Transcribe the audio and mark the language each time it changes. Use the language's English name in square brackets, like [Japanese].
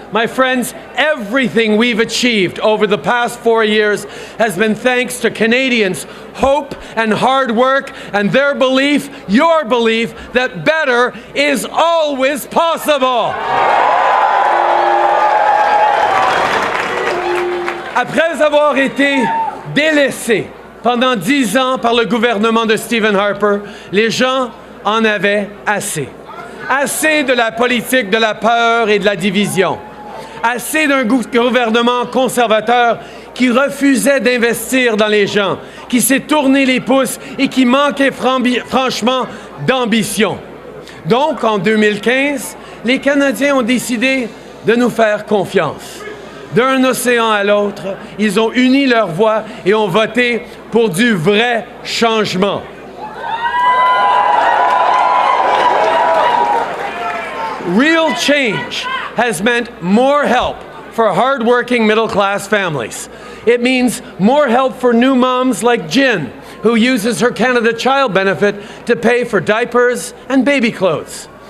[English] My friends, everything we've achieved over the past 4 years has been thanks to Canadians' hope and hard work and their belief, your belief, that better is always possible. [French] Après avoir été délaissés pendant 10 ans par le gouvernement de Stephen Harper, les gens en avaient assez. Assez de la politique de la peur et de la division. Assez d'un gouvernement conservateur qui refusait d'investir dans les gens, qui s'est tourné les pouces et qui manquait franchement d'ambition. Donc, en 2015, les Canadiens ont décidé de nous faire confiance. D'un océan à l'autre, ils ont uni leurs voix et ont voté pour du vrai changement. [English] Real change has meant more help for hard-working middle-class families. It means more help for new moms like Jin, who uses her Canada Child benefit to pay for diapers and baby clothes.